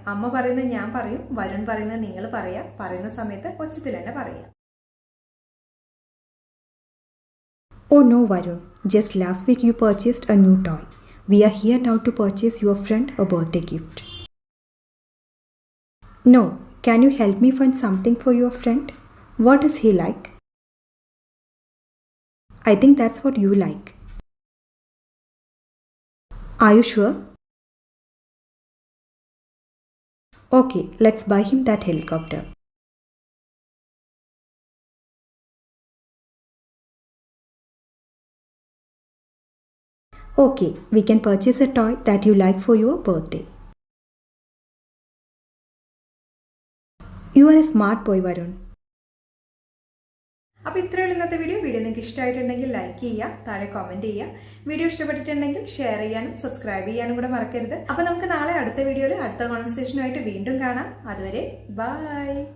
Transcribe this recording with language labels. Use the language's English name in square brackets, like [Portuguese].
[Malayalam] അമ്മ പറയുന്നത് ഞാൻ പറയും, വരുൺ പറയുന്നത് നിങ്ങൾ പറയാം. പറയുന്ന സമയത്ത് ഒച്ചത്തിൽ തന്നെ പറയാം. [English] Oh no, Varun. Just last week you purchased a new toy. We are here now to purchase your friend a birthday gift. No, can you help me find something for your friend? What does he like? I think that's what you like. Are you sure? Okay, let's buy him that helicopter. Okay, we can purchase a toy that you like for your birthday. You are a smart boy, Varun. [Malayalam] അപ്പോൾ ഇത്രയുള്ള ഇന്നത്തെ video നിങ്ങൾക്ക് ഇഷ്ടമായിട്ടുണ്ടെങ്കിൽ like ചെയ്യുക, താഴെ comment ചെയ്യുക. Video ഇഷ്ടപ്പെട്ടിട്ടുണ്ടെങ്കിൽ share ചെയ്യാനും സബ്സ്ക്രൈബ് ചെയ്യാനും കൂടെ മറക്കരുത്. അപ്പോൾ നമുക്ക് നാളെ അടുത്ത വീഡിയോയിൽ അടുത്ത കോൺവെർസേഷനുമായിട്ട് വീണ്ടും കാണാം. അതുവരെ ബൈ.